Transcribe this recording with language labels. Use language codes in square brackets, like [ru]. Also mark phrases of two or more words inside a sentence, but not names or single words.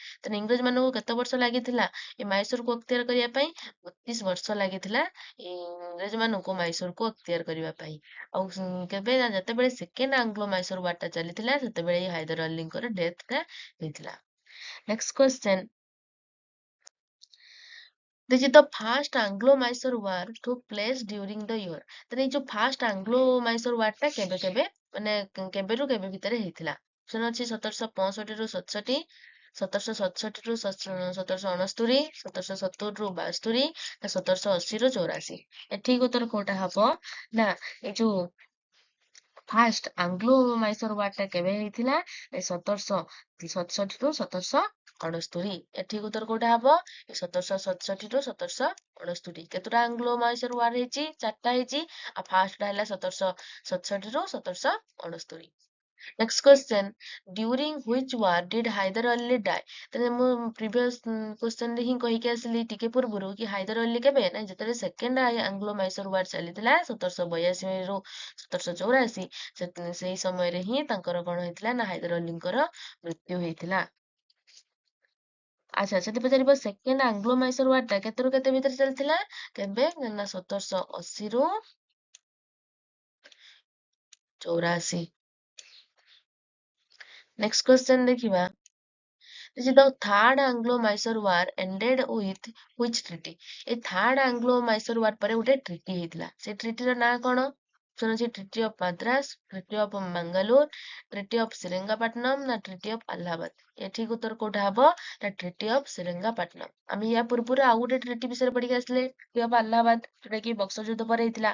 [or] ତ ଇଂରେଜ ମାନଙ୍କୁ କେତେ ବର୍ଷ ଲାଗିଥିଲା ଏ ମାଇସୋରକୁ ଅକ୍ତିଆର କରିବା ପାଇଁ? 32 ବର୍ଷ ଲାଗିଥିଲା ଏ ଇଂରେଜ ମାନଙ୍କୁ ମାଇସୋରକୁ ଅକ୍ତିଆର କରିବା ପାଇଁ। ଆଉ କେବେ ନା ଯେତେବେଳେ ସେକେଣ୍ଡ ଆଙ୍ଗ୍ଲୋ ମାଇସୋର ୱାର ଟା ଚାଲିଥିଲା, ସେତେବେଳେ ଏଇ ହାଇଦର ଅଲ୍ଲୀଙ୍କର ଡେଥ ଟା ହେଇଥିଲା। [en] next question, This is the first Anglo-Mysore War took place during the year। [or] ତାହେଲେ ଏଇ ଯୋଉ ଫାର୍ଷ୍ଟ ଆଙ୍ଗ୍ଲୋ ମାଇସୋର ୱାର ଟା କେବେ କେବେ ମାନେ କେବେରୁ କେବେ ଭିତରେ ହେଇଥିଲା? ଅପସନ ଅଛି 1765 ରୁ 67, 1767 ରୁ 1769, 1770 ରୁ 72 ନା 1780 ରୁ 84। ଠିକ ଉତ୍ତର କୋଉଟା ହବ? ନା ଏଇ ଯୋଉ ଫାର୍ଷ୍ଟ ଆଙ୍ଗ୍ଲୋ ମାଇସୋର ୱାର ଟା କେବେ ହେଇଥିଲା? 1767 ରୁ 1769। ଠିକ ଉତ୍ତର କୋଉଟା ହବ? 1767 ରୁ 1769। କେତେଟା ଆଙ୍ଗ୍ଲୋ ମାଇସୋର ୱାର ହେଇଛି? 4ଟା ହେଇଛି। ଆଉ ଫାର୍ଷ୍ଟଟା ହେଲା 1767 ରୁ 1769। [en] Next question, during which war did Hyder Ali die? [or] ତାହେଲେ ମୁଁ [en] previous question [or] ରେ ହିଁ କହିକି ଆସିଲି ଟିକେ ପୂର୍ବରୁ କି ହାଇଦର ଅଲି କେବେ ନା ଯେତେବେଳେ ସେକେଣ୍ଡ ଆଙ୍ଗ୍ଲୋ ମାଇସୋର ୱାର ଚାଲିଥିଲା 1782 ରୁ 1784 ସେଇ ସମୟରେ ହିଁ ତାଙ୍କର କଣ ହେଇଥିଲା ନା ହାଇଦର ଅଲିଙ୍କର ମୃତ୍ୟୁ ହେଇଥିଲା। ଆଚ୍ଛା ସେଠି ପଚାରିବ ସେକେଣ୍ଡ ଆଙ୍ଗ୍ଲୋ ମାଇସୋର ୱାର ଟା କେତେରୁ କେତେ ଭିତରେ ଚାଲିଥିଲା କେବେ ନା 1780 ରୁ 84। [en] next question [or] ଦେଖିବା। [en] This is the third Anglo-Mysore War ended with which treaty? [or] ଏ ଥାର୍ଡ ଆଙ୍ଗ୍ଲୋ ମାଇସୋର ୱାର ପରେ ଗୋଟେ ଟ୍ରିଟି ହେଇଥିଲା। ସେ ଟ୍ରିଟିର ନାଁ କଣ? ଅପସନ ଅଛି ଟ୍ରିଟି ଅଫ ମାଦ୍ରାସ, ଟ୍ରିଟି ଅଫ ମାଙ୍ଗାଲୋର, ଟ୍ରିଟି ଅଫ ସେରିଙ୍ଗାପାଟନମ ନା ଟ୍ରିଟି ଅଫ ଆହ୍ଲାବାଦ। ଏଠିକ ଉତ୍ତର କୋଉଟା ହବ ନା ଟ୍ରିଟି ଅଫ ସେରିଙ୍ଗାପାଟନମ। ଆମେ ୟା ପୂର୍ବରୁ ଆଉ ଗୋଟେ ଟ୍ରିଟି ବିଷୟରେ ପଢିକି ଆସିଲେ ଟ୍ରିଟି ଅଫ ଆହ୍ଲାବାଦ, ଯୋଉଟା କି ବକ୍ସର ଯୁଦ୍ଧ ପରେ ହେଇଥିଲା।